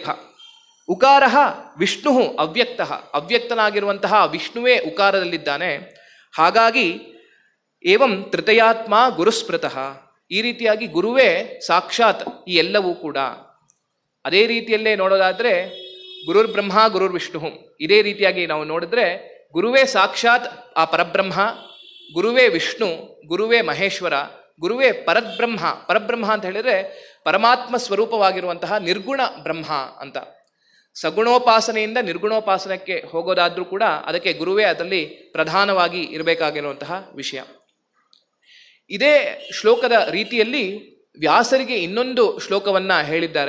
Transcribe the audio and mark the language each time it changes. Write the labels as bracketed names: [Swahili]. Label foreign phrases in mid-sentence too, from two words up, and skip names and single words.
[Sanskrit] ಉಕಾರ ವಿಷ್ಣು ಅವ್ಯಕ್ತ, [Kannada] ಅವ್ಯಕ್ತನಾಗಿರುವಂತಹ ವಿಷ್ಣುವೇ ಉಕಾರದಲ್ಲಿದ್ದಾನೆ. ಹಾಗಾಗಿ [Sanskrit] ಏವಂ ತೃತೀಯಾತ್ಮ ಗುರುಸ್ಮೃತಃ, [Kannada] ಈ ರೀತಿಯಾಗಿ ಗುರುವೇ ಸಾಕ್ಷಾತ್ ಈ ಎಲ್ಲವೂ ಕೂಡ. ಅದೇ ರೀತಿಯಲ್ಲೇ ನೋಡೋದಾದರೆ [Sanskrit] ಗುರುರ್ ಬ್ರಹ್ಮ ಗುರುರ್ ವಿಷ್ಣು, [Kannada] ಇದೇ ರೀತಿಯಾಗಿ ನಾವು ನೋಡಿದ್ರೆ ಗುರುವೇ ಸಾಕ್ಷಾತ್ ಆ ಪರಬ್ರಹ್ಮ, ಗುರುವೇ ವಿಷ್ಣು, ಗುರುವೇ ಮಹೇಶ್ವರ, ಗುರುವೇ ಪರಬ್ರಹ್ಮ. ಪರಬ್ರಹ್ಮ ಅಂತ ಹೇಳಿದರೆ ಪರಮಾತ್ಮ ಸ್ವರೂಪವಾಗಿರುವಂತಹ ನಿರ್ಗುಣ ಬ್ರಹ್ಮ ಅಂತ. ಸಗುಣೋಪಾಸನೆಯಿಂದ ನಿರ್ಗುಣೋಪಾಸನಕ್ಕೆ ಹೋಗೋದಾದರೂ ಕೂಡ ಅದಕ್ಕೆ ಗುರುವೇ ಅದರಲ್ಲಿ ಪ್ರಧಾನವಾಗಿ ಇರಬೇಕಾಗಿರುವಂತಹ ವಿಷಯ. ಇದೇ ಶ್ಲೋಕದ ರೀತಿಯಲ್ಲಿ ವ್ಯಾಸರಿಗೆ ಇನ್ನೊಂದು ಶ್ಲೋಕವನ್ನು ಹೇಳಿದ್ದಾರೆ.